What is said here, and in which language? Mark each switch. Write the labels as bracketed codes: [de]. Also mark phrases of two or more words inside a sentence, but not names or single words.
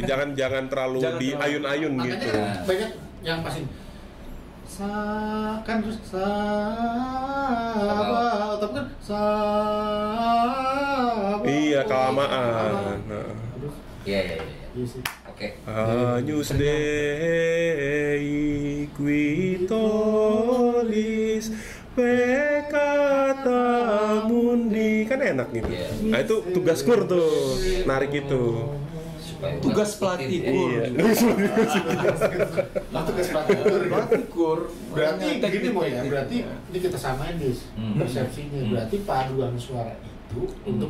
[id] Jangan terlalu Jangan di ayun-ayun makanya gitu. kan banyak yang pasin kan terus tapi kan Iya, kelamaan. Nah. Aduh, Iya. iya sih. Oke. [la] Agnus Dei qui tollis peccata mundi, [id] kan enak gitu. Iya. Nah itu tugas kur tuh, narik itu. Supaya Tugas umat pelatih ikutin, kur. ya. Nah, tugas pelatih kur. Pelatih kur. Berarti Makanya gini Boy ya, teknik-teknik. berarti ini kita samain Dis, persepsinya. Berarti paduan suara itu untuk